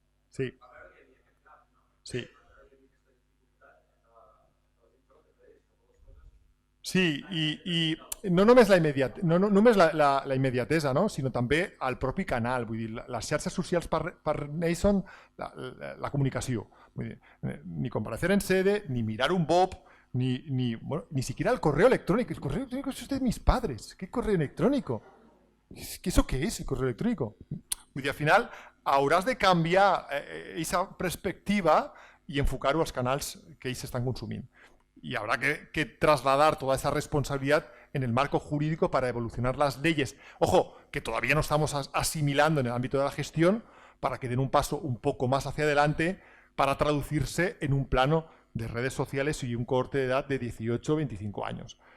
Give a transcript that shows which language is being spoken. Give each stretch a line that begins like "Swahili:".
Catalan: Sí. Sí. Sí, i no només la immediatesa, no? Sinó també el propi canal. Vull dir, les xarxes socials parteixen la comunicació. Vull dir,
Spanish: ni comparecer en sede, ni mirar un BOP, ni siquiera el correo electrónico. El correo electrónico es de mis padres. ¿Qué correo electrónico? ¿Eso qué es, el correo electrónico?
Catalan: Vull dir, al final hauràs de canviar aquesta perspectiva i enfocar-ho als canals que ells estan consumint.
Spanish: Y habrá que trasladar toda esa responsabilidad en el marco jurídico para evolucionar las leyes. Ojo, que todavía no estamos asimilando en el ámbito de la gestión para que den un paso un poco más hacia adelante para traducirse en un plano de redes sociales y un cohorte de edad de 18 o 25 años.